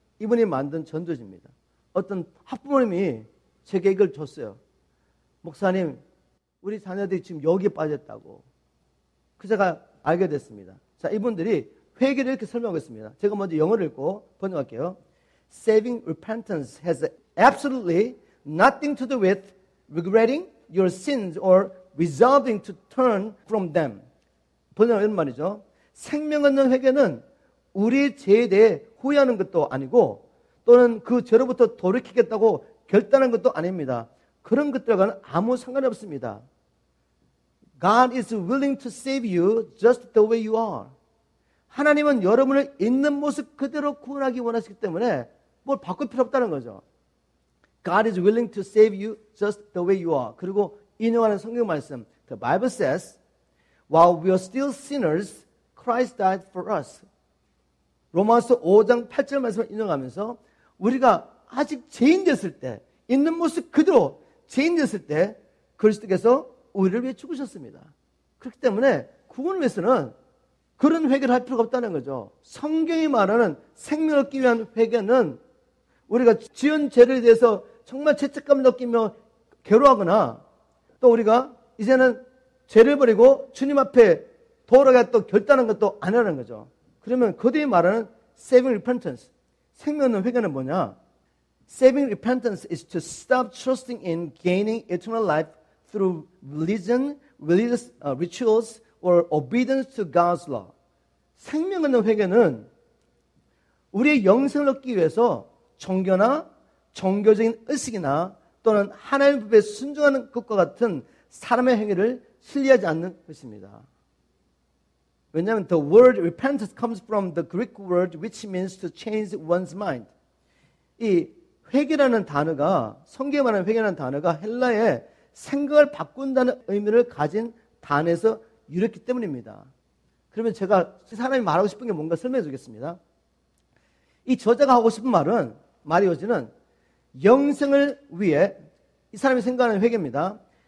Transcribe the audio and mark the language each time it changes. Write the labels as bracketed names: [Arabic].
[Korean] 이분이 만든 전도지입니다. 어떤 학부모님이 제게 이걸 줬어요. 목사님, 우리 자녀들이 지금 여기에 빠졌다고. 그 제가 알게 됐습니다. 자, 이분들이 회개를 이렇게 설명하겠습니다. 제가 먼저 영어를 읽고 번역할게요. [English] Saving repentance has absolutely nothing to do with regretting your sins or resolving to turn from them. [Korean] 번역은 이런 말이죠. 생명 얻는 회개는 우리 죄에 대해 후회하는 것도 아니고 또는 그 죄로부터 돌이키겠다고 결단한 것도 아닙니다. 그런 것들과는 아무 상관이 없습니다. [English] God is willing to save you just the way you are. [Korean] 하나님은 여러분을 있는 모습 그대로 구원하기 원하시기 때문에 뭘 바꿀 필요 없다는 거죠. [English] God is willing to save you just the way you are. [Korean] 그리고 인용하는 성경 말씀. [English] The Bible says, while we are still sinners, Christ died for us. [Korean] 로마서 5장 8절 말씀을 인용하면서 우리가 아직 죄인 됐을 때, 있는 모습 그대로 죄인 됐을 때 그리스도께서 우리를 위해 죽으셨습니다. 그렇기 때문에 구원을 위해서는 그런 회개를 할 필요가 없다는 거죠. 성경이 말하는 생명을 얻기 위한 회개는 우리가 지은 죄를 대해서 정말 죄책감을 느끼며 괴로워하거나 또 우리가 이제는 죄를 버리고 주님 앞에 돌아가 또 결단한 것도 아니라는 거죠. 그러면 그들이 말하는 saving repentance, 생명 얻는 회개는 뭐냐? [English] Saving repentance is to stop trusting in gaining eternal life through religion, religious rituals, or obedience to God's law. [Korean] 생명 얻는 회개는 우리의 영생을 얻기 위해서 종교나 종교적인 의식이나 또는 하나님의 법에 순종하는 것과 같은 사람의 행위를 신뢰하지 않는 것입니다. 왜냐하면 [English] the word repentance comes from the Greek word which means to change one's mind. [Korean] 이 회개라는 단어가, 성경에 말하는 회개라는 단어가 헬라의 생각을 바꾼다는 의미를 가진 단어에서 유래했기 때문입니다. 그러면 제가 사람이 말하고 싶은 게 뭔가 설명해 주겠습니다. 이 저자가 하고 싶은 마리오즈는 영생을 위해, 이 사람이 생각하는 회개입니다.